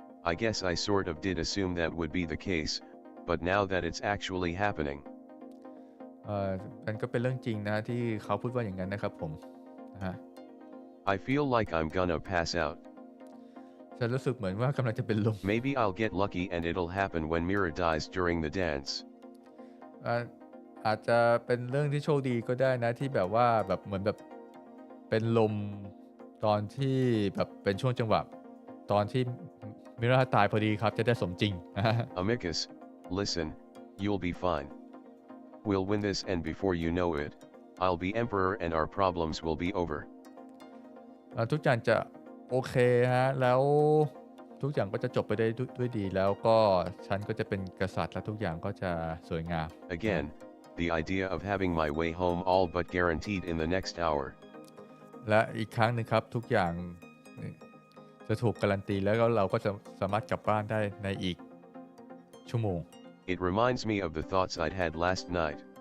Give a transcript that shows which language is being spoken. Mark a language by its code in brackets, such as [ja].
[en] I guess I sort of did assume that would be the case, but now that it's actually happening. [th] มันก็เป็นเรื่องจริงนะที่เขาพูดว่าอย่างนั้นนะครับผมนะฮะ [en] I feel like I'm gonna pass out. [th] ฉันรู้สึกเหมือนว่ากำลังจะเป็นลม [en] Maybe I'll get lucky and it'll happen when Mira dies during the dance. [th] อาจจะเป็นเรื่องที่โชคดีก็ได้นะที่แบบว่าแบบเหมือนแบบเป็นลมตอนที่แบบเป็นช่วงจังหวะตอนที่มิราตายพอดีครับจะได้สมจริง [en] Amicus, listen, you'll be fine. We'll win this and before you know it, I'll be emperor and our problems will be over. [th] ทุกอย่างจะโอเคฮะแล้วทุกอย่างก็จะจบไปได้ด้วยดีแล้วก็ฉันก็จะเป็นกษัตริย์และทุกอย่างก็จะสวยงาม [en] Again, the idea of having my way home all but guaranteed in the next hour. [th] และอีกครั้งหนึ่งครับทุกอย่างจะถูกการันตีแล้วเราก็จะสามารถกลับบ้านได้ในอีกชั่วโมง [en] It reminds me of the thoughts I'd had last night.